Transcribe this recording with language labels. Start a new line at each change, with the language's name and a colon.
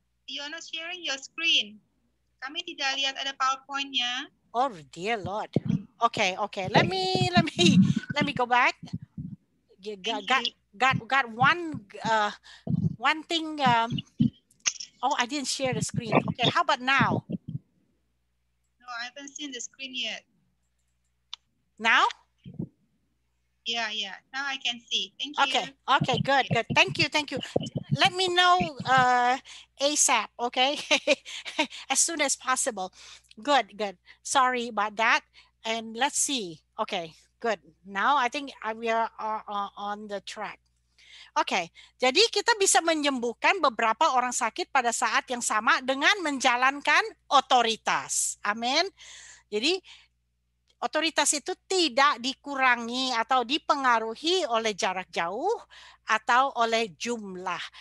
English: You're not sharing your screen.
Indonesian: Kami tidak lihat ada PowerPoint-nya.
English: Oh dear Lord. Okay. Let me go back. Got one thing. Oh, I didn't share the screen. Okay, how about now? No, I haven't seen the screen yet. Now? Yeah. Now I can see. Thank you. Okay, good. Thank you. Let me know ASAP, okay? As soon as possible. Good. Sorry about that. And let's see. Okay, good. Now I think we are on the track.
Indonesian: Oke, jadi kita bisa menyembuhkan beberapa orang sakit pada saat yang sama dengan menjalankan otoritas. Amin. Jadi otoritas itu tidak dikurangi atau dipengaruhi oleh jarak jauh atau oleh jumlah.